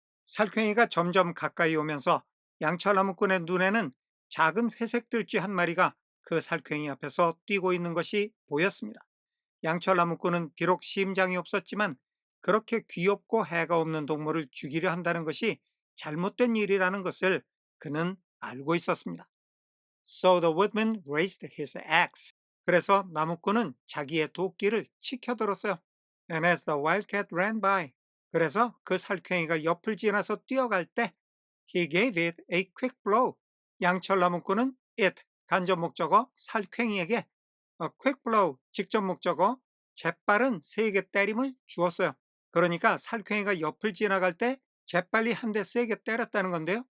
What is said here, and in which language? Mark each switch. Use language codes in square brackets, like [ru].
[ko] 살쾡이가 점점 가까이 오면서 양철나무꾼의 눈에는 작은 회색 들쥐 한 마리가 그 살쾡이 앞에서 뛰고 있는 것이 보였습니다. 양철나무꾼은 비록 심장이 없었지만 그렇게 귀엽고 해가 없는 동물을 죽이려 한다는 것이 잘못된 일이라는 것을 그는 알고 있었습니다. [en] So the woodman raised his axe. [ko] 그래서 나무꾼은 자기의 도끼를 치켜들었어요. [en] And as the wildcat ran by. [ko] 그래서 그 살쾡이가 옆을 지나서 뛰어갈 때 [en] he gave it a quick blow. [ko] 양철 나무꾼은 it, 간접 목적어 살쾡이에게 quick blow, 직접 목적어 재빠른 세게 때림을 주었어요. 그러니까 살쾡이가 옆을 지나갈 때 재빨리 한 대 세게 때렸다는 건데요.